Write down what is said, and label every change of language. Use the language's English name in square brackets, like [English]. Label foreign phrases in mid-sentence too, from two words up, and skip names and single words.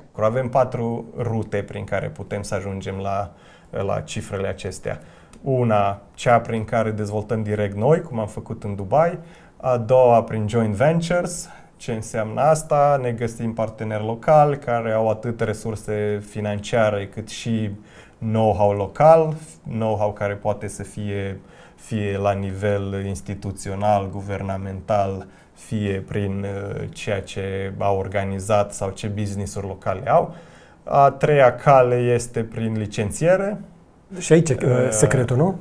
[Romanian] Avem 4 rute prin care putem să ajungem la cifrele acestea. Una, cea prin care dezvoltăm direct noi, cum am făcut în Dubai. A doua, prin [English] joint ventures. [Romanian] Ce înseamnă asta? Ne găsim parteneri locali care au atât resurse financiare cât și know-how local, know-how care poate să fie la nivel instituțional, guvernamental, fie prin ceea ce au organizat sau ce business-uri locale au. A treia cale este prin licențiere. Și aici secretul, nu?